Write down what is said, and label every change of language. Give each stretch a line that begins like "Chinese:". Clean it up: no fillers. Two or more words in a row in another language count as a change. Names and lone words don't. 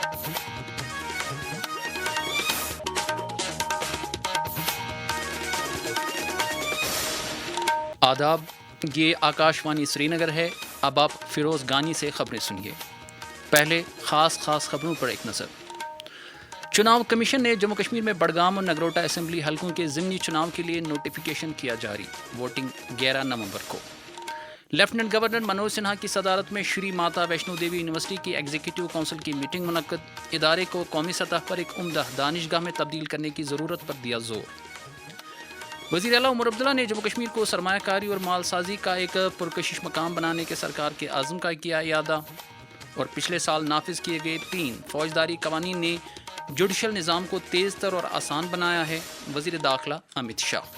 Urdu: آداب، یہ آکاشوانی سری نگر ہے۔ اب آپ فیروز گانی سے خبریں سنیے۔ پہلے خاص خبروں پر ایک نظر۔ چناؤ کمیشن نے جموں کشمیر میں بڈگام اور نگروٹا اسمبلی حلقوں کے ضمنی چناؤ کے لیے نوٹیفیکیشن کیا جاری، ووٹنگ 11 نومبر کو۔ لیفٹیننٹ گورنر منوج سنہا کی صدارت میں شری ماتا ویشنو دیوی یونیورسٹی کی
English: executive council
Urdu: کی میٹنگ منعقد، ادارے کو قومی سطح پر ایک عمدہ دانشگاہ میں تبدیل کرنے کی ضرورت پر دیا زور۔ وزیر اعلیٰ عمر عبداللہ نے جموں کشمیر کو سرمایہ کاری اور مال سازی کا ایک پرکشش مقام بنانے کے سرکار کے عزم کا کیا اعادہ، اور پچھلے سال نافذ کیے گئے 3 فوجداری قوانین نے جوڈیشل نظام کو تیز تر اور آسان بنایا ہے، وزیر داخلہ امت شاہ۔